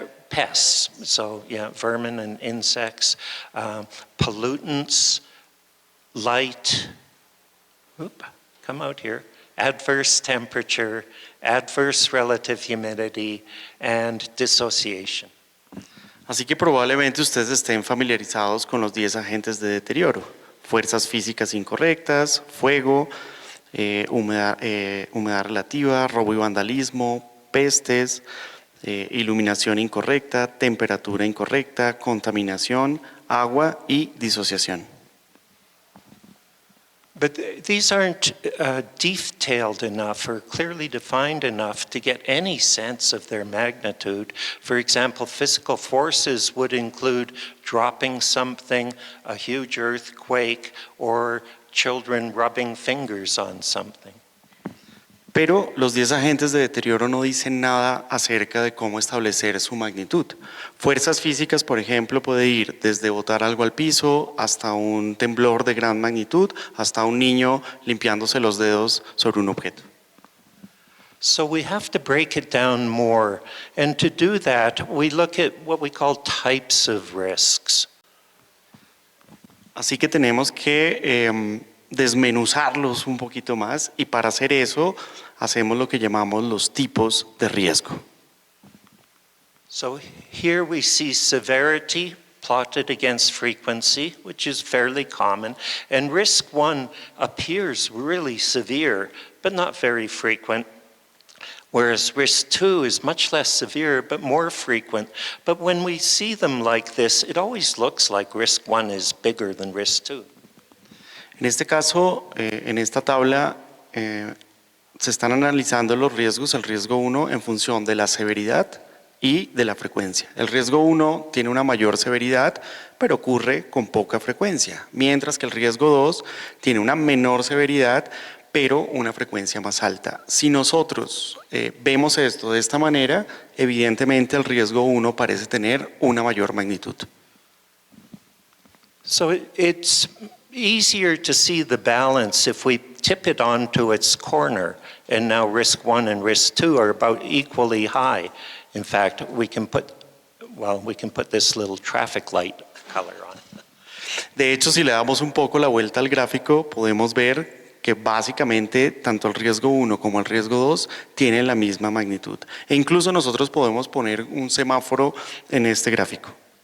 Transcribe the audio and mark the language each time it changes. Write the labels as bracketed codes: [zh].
[en] pests, so yeah, vermin and insects, pollutants, light, come out here, adverse temperature, adverse relative humidity, and dissociation. [es] Así que probablemente ustedes estén familiarizados con los 10 agentes de deterioro: fuerzas físicas incorrectas, fuego, humedad relativa, robo y vandalismo, pestes, iluminación incorrecta, temperatura incorrecta, contaminación, agua y disociación. [en] But these aren't detailed enough or clearly defined enough to get any sense of their magnitude. For example, physical forces would include dropping something, a huge earthquake, or children rubbing fingers on something. [es] Pero los 10 agentes de deterioro no dicen nada acerca de cómo establecer su magnitud. Fuerzas físicas, por ejemplo, puede ir desde botar algo al piso hasta un temblor de gran magnitud, hasta un niño limpiándose los dedos sobre un objeto. [en] So we have to break it down more, and to do that, we look at what we call types of risks. [es] Así que tenemos que desmenuzarlos un poquito más y para hacer eso hacemos lo que llamamos los tipos de riesgo. [en] So here we see severity plotted against frequency, which is fairly common, and risk 1 appears really severe, but not very frequent, whereas risk 2 is much less severe, but more frequent. But when we see them like this, it always looks like risk 1 is bigger than risk 2. [es] En este caso, en esta tabla, se están analizando los riesgos, el riesgo 1 en función de la severidad y de la frecuencia. El riesgo 1 tiene una mayor severidad, pero ocurre con poca frecuencia, mientras que el riesgo 2 tiene una menor severidad, pero una frecuencia más alta. Si nosotros vemos esto de esta manera, evidentemente el riesgo 1 parece tener una mayor magnitud. [en] So it's easier to see the balance if we tip it onto its corner, and now risk 1 and risk 2 are about equally high. In fact, we can put this little traffic light color on. [es] De hecho, si le damos un poco la vuelta al gráfico, podemos ver que básicamente tanto el riesgo 1 como el riesgo 2 tienen la misma magnitud. E incluso nosotros podemos poner un semáforo en este gráfico.